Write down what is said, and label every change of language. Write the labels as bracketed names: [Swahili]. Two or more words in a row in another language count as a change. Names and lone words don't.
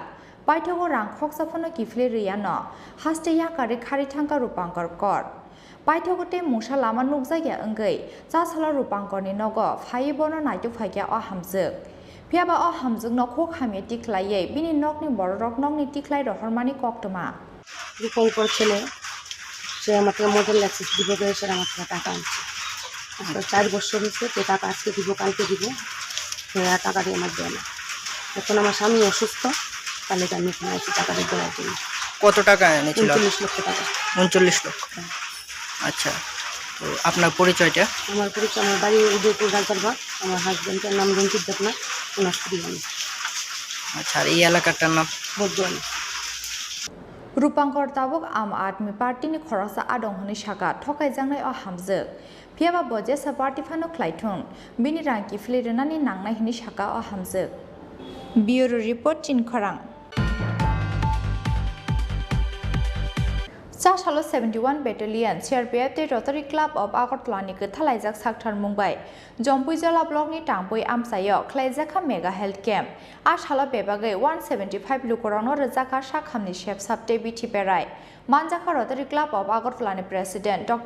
[Kok Borok] Paithago rang khoksaphano kifle riyano haste yakari kharithanka rupankar kor paithagote mungsa lama nukjaya engei chasala rupankor ni nogo phaibono naitu phaikya o hamjuk phiaba o hamjuk no khok hamye tiklaiye bini nokni borok nokni tiklai rohormani koktoma [Bangla] রূপঙ্কর ছেলে সে আমাকে [English] model access [Bangla] দিব বলে সে আমার থেকে টাকা আনছে 4 বছর হয়েছে তো টাকা আজকে দিব কালকে দিব টাকা দিয়ে আমার দেয় না এখন আমার স্বামী অসুস্থ তাহলে আমি এখানে আসি টাকা দেওয়ার জন্য কত টাকা এনেছিল 39 লক্ষ টাকা 39 লক্ষ আচ্ছা তো আপনার পরিচয়টা আমার পরিচয় আমার বাড়ি উদয়পুর রাজারবাগ আমার হাজবেন্ডের নাম রঞ্জিত দেবনাথ ওনার স্ত্রী আমি আচ্ছা আর এই এলাকাটার নাম বদুয়ানি [Kok Borok] Rupankor tabuk Am Admi Party ni Khoroksa Adong Honi Shaka Thokai Jangnai o Hamjuk Phiaba Boje sa party phano Klaithung Bini Rangki Flerenani Nangnai Hini Shaka o Hamjuk [English] Bureau Report [Kok Borok] Chin Khorang Sashalo 71 Battalion CRPF the Rotary Club of Agartala ni Thalajak Sakthar Mumbai Jompuijala block ni Tangpui Amsayo Klaijaka [English] Mega Health Camp [Kok Borok] Ashalo Bebagai 175 Lukorano Razaka Shakhamni Chef Sabte Biti Perai Manjaka Rotary Club of Agartala ni President Dr.